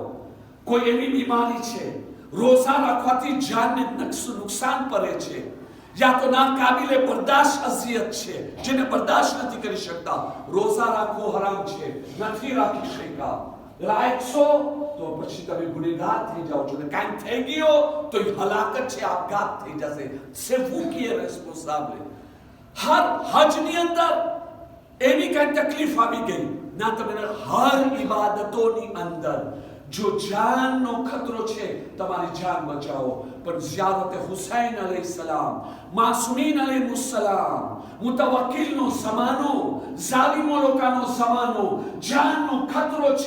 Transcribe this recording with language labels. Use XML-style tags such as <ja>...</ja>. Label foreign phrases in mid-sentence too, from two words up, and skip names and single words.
<gu>કોઈ એવી બીમારી છે રોઝા રાખવાથી જાનને નુકસાન પડે છે, યા તો ના કાબિલે બરદાશ્ત અઝિયત છે જેને બરદાશ્ત નથી કરી શકતા, રોઝા રાખવો હરામ છે, નથી રાખી શકતા. લાયક છો તો પછી તમે ગુનેગાર થઈ જાઓ છો. કાંઈ થઈ ગયો તો હલાકત છે, આપઘાત થઈ જશે.</gu> <fr>c'est vous qui êtes responsable.</fr> <gu>હર હજની અંદર એવી કઈ તકલીફ આવી ગઈ ના, તમે હર ઇબાદતોની અંદર જો જાનનો ખતરો છે તમારી જાન બચાવો. પણ ઝિયારત હુસૈન અલૈહિસ્સલામ, માસૂમીન અલૈહિસ્સલામ, મુતવક્કિલનો ઝમાનો, ઝાલિમો લોકોનો ઝમાનો, જાનનો ખતરો છે.</gu>